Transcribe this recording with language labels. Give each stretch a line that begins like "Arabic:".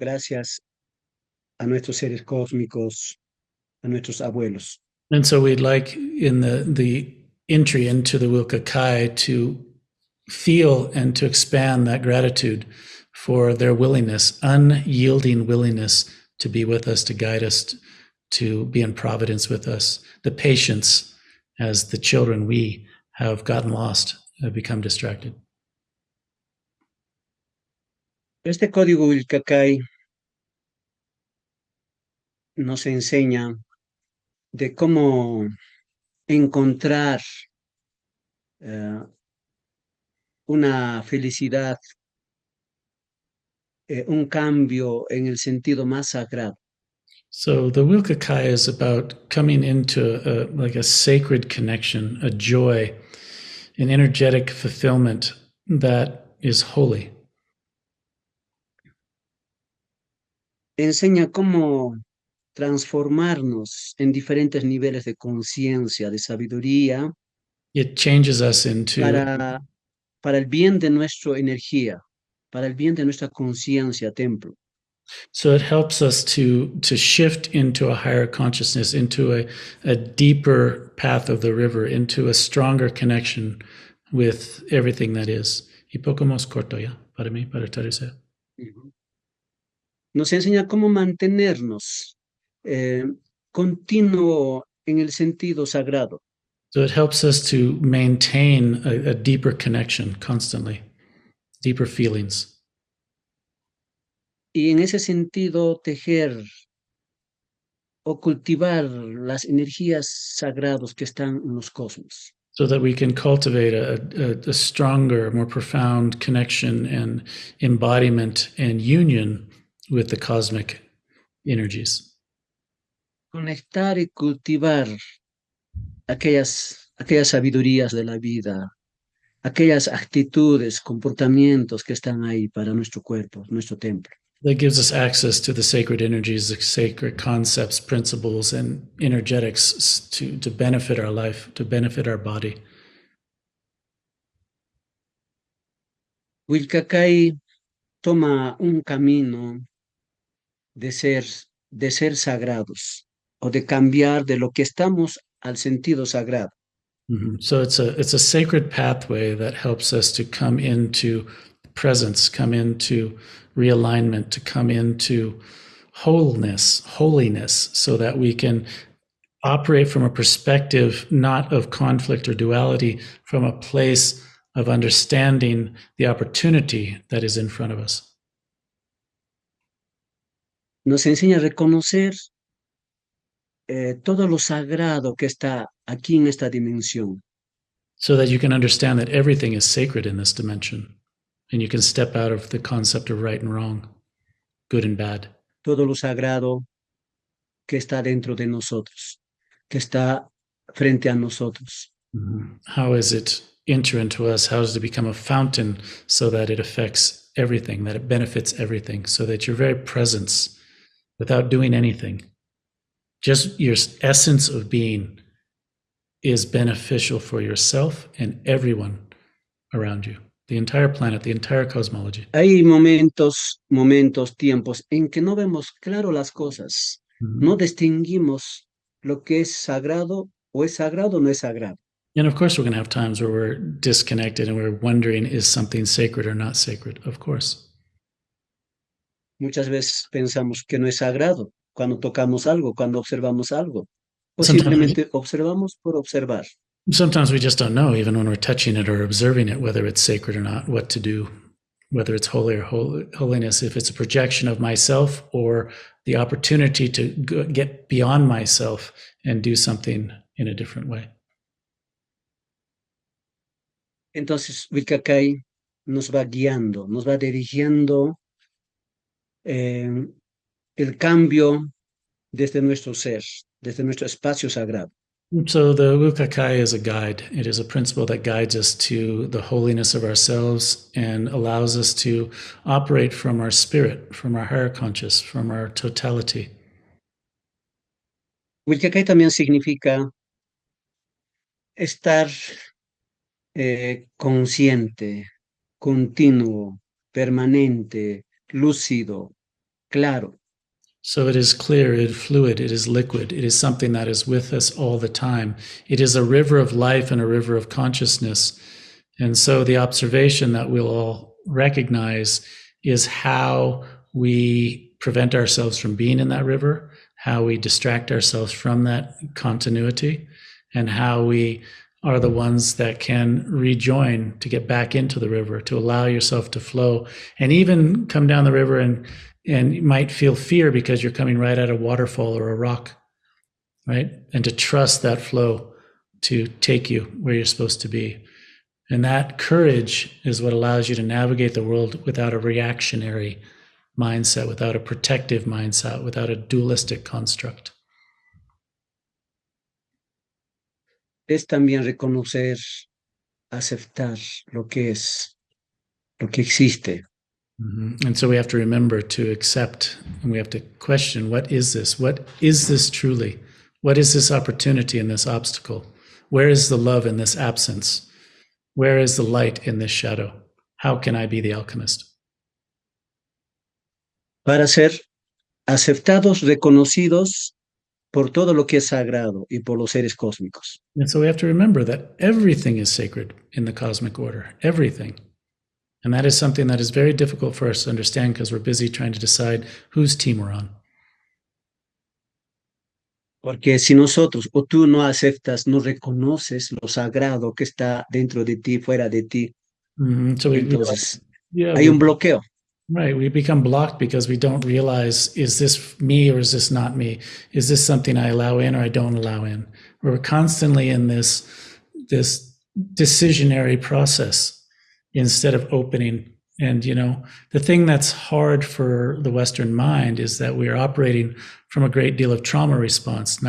Spanish: gracias a nuestros seres cósmicos, a nuestros abuelos.
English: and so we'd like in the entry into the Willka Kay to feel and to expand that gratitude for their willingness, unyielding willingness to be with us, to guide us, to be in providence with us, the patience as the children we have gotten lost, have become distracted.
Spanish: Este código Willka Kay nos enseña de cómo encontrar una felicidad, un cambio en el sentido más sagrado.
English: So the Willka Kay is about coming into like a sacred connection, a joy, an energetic fulfillment that is holy.
Spanish: Enseña cómo transformarnos en diferentes niveles de conciencia, de sabiduría,
English: It changes us into,
Spanish: para, para el bien de nuestra energía, para el bien de nuestra conciencia, templo.
English: so it helps us to shift into a higher consciousness, into a deeper path of the river, into a stronger connection with everything that is.
Spanish: Y poco más corto ya, para mí, para Teresa. Nos enseña cómo mantenernos continuo en el sentido sagrado.
English: So it helps us to maintain a deeper connection constantly, deeper feelings.
Spanish: Y en ese sentido tejer o cultivar las energías sagradas que están en los cosmos.
English: So that we can cultivate a stronger, more profound connection and embodiment and union with the cosmic energies.
Spanish: Conectar y cultivar aquellas sabidurías de la vida, aquellas actitudes, comportamientos que están ahí para nuestro cuerpo, nuestro templo.
English: That gives us access to the sacred energies, the sacred concepts, principles, and energetics to benefit our life, to benefit our body.
Spanish: Willka Kay toma un camino de ser sagrados o de cambiar de lo que estamos al sentido sagrado. Mm-hmm.
English: So it's a sacred pathway that helps us to come into presence, come into realignment, to come into holiness, so that we can operate from a perspective not of conflict or duality, from a place of understanding the opportunity that is in front of us.
Spanish: Nos enseña a reconocer todo lo sagrado que está aquí en esta dimensión.
English: So that you can understand that everything is sacred in this dimension, and you can step out of the concept of right and wrong, good and bad.
Spanish: Todo lo sagrado que está dentro de nosotros, que está frente a nosotros.
English: Mm-hmm. How is it enter into us? How does it become a fountain so that it affects everything, that it benefits everything, so that your very presence, without doing anything, just your essence of being is beneficial for yourself and everyone around you, the entire planet, the entire cosmology.
Spanish: Hay momentos, tiempos en que no vemos claro las cosas, no distinguimos lo que es sagrado o no es sagrado.
English: And of course, we're going to have times where we're disconnected and we're wondering, is something sacred or not sacred? Of course.
Spanish: Muchas veces pensamos que no es sagrado cuando tocamos algo, cuando observamos algo, o
English: Sometimes
Spanish: simplemente observamos por observar.
English: Sometimes we just don't know, even when we're touching it or observing it, whether it's sacred or not, what to do, whether it's holy or holiness, if it's a projection of myself or the opportunity to get beyond myself and do something in a different way.
Spanish: Entonces, Willka Kay nos va guiando, nos va dirigiendo el cambio desde nuestro ser, desde nuestro espacio sagrado.
English: So the Willka Kay is a guide. It is a principle that guides us to the holiness of ourselves and allows us to operate from our spirit, from our higher conscious, from our totality.
Spanish: Willka Kay también significa estar consciente, continuo, permanente, lúcido, claro.
English: So it is clear, it is fluid, it is liquid, it is something that is with us all the time. It is a river of life and a river of consciousness. And so the observation that we'll all recognize is how we prevent ourselves from being in that river, how we distract ourselves from that continuity, and how we are the ones that can rejoin to get back into the river, to allow yourself to flow, and even come down the river and you might feel fear because you're coming right at a waterfall or a rock, right? And to trust that flow to take you where you're supposed to be. And that courage is what allows you to navigate the world without a reactionary mindset, without a protective mindset, without a dualistic construct.
Spanish: Es también reconocer, aceptar lo que es, lo que existe. Mm-hmm.
English: And so we have to remember to accept, and we have to question, what is this? What is this truly? What is this opportunity in this obstacle? Where is the love in this absence? Where is the light in this shadow? How can I be the alchemist?
Spanish: Para ser aceptados, reconocidos por todo lo que es sagrado y por los seres cósmicos.
English: And so we have to remember that everything is sacred in the cosmic order, everything. And that is something that is very difficult for us to understand because we're busy trying to decide whose team we're on.
Spanish: Porque si nosotros o tú no aceptas, no reconoces lo sagrado que está dentro de ti, fuera de ti,
English: So
Spanish: entonces hay un bloqueo.
English: Right. We become blocked because we don't realize, is this me or is this not me? Is this something I allow in or I don't allow in? We're constantly in this decisionary process instead of opening. And, you know, the thing that's hard for the Western mind is that we're operating from a great deal of trauma response.